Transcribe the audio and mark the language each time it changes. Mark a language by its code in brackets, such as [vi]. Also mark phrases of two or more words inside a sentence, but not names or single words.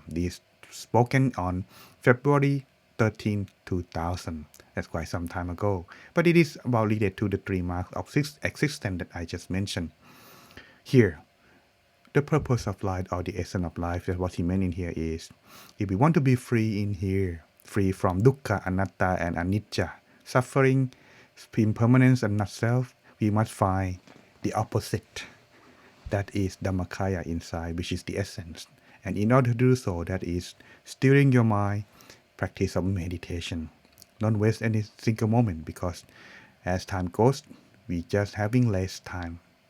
[en] This spoken on February 13, 2000. That's quite some time ago. But it is about related to the three marks of existence that I just mentioned. Here, the purpose of life or the essence of life, that's what he meant in here is, if we want to be free in here, free from dukkha, anatta, and anicca, suffering, impermanence, and not self, we must find the opposite. That is Dhammakaya inside, which is the essence. And in order to do so, that is steering your mind, practice of meditation. Don't waste any single moment because as time goes, we just having less time.